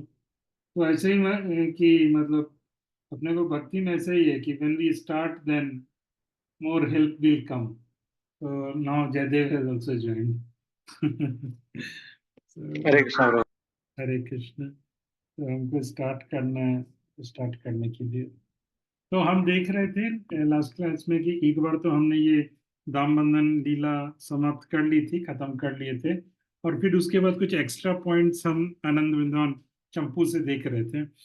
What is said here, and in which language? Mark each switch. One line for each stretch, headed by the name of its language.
Hindi: तो ऐसे ही कि मतलब अपने को भक्ति में ऐसे ही है कि
English: when we start then more help will come. So now Jaydev has also joined. So,
Hindi: Hare Krishna brother. हरे कृष्ण। तो हमको स्टार्ट करना है, स्टार्ट करने के लिए तो हम देख रहे थे लास्ट क्लास में कि एक बार तो हमने ये दाम बंधन लीला समाप्त कर ली थी, खत्म कर लिए थे, और फिर उसके बाद कुछ एक्स्ट्रा पॉइंट्स हम आनंद विद्वान चंपू से देख रहे थे।